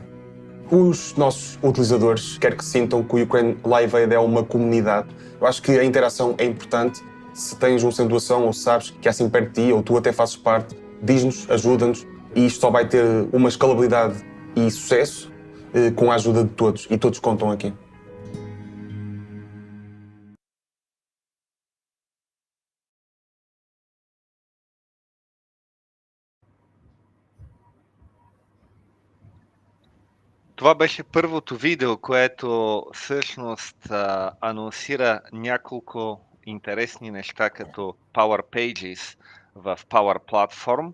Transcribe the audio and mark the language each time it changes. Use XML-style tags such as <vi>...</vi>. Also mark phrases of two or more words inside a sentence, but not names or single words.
<pt>Os nossos utilizadores quer que sintam que o Ukraine Live Aid é uma comunidade. Eu acho que a interação é importante. Se tens um centro de doação ou sabes que é assim perto de ti ou tu até fazes parte, diz-nos, ajuda-nos e isto só vai ter uma escalabilidade e sucesso com a ajuda de todos e todos contam aqui.</pt> <bg>Това беше първото видео, което всъщност анонсира няколко интересни неща като Power Pages в Power Platform.</bg>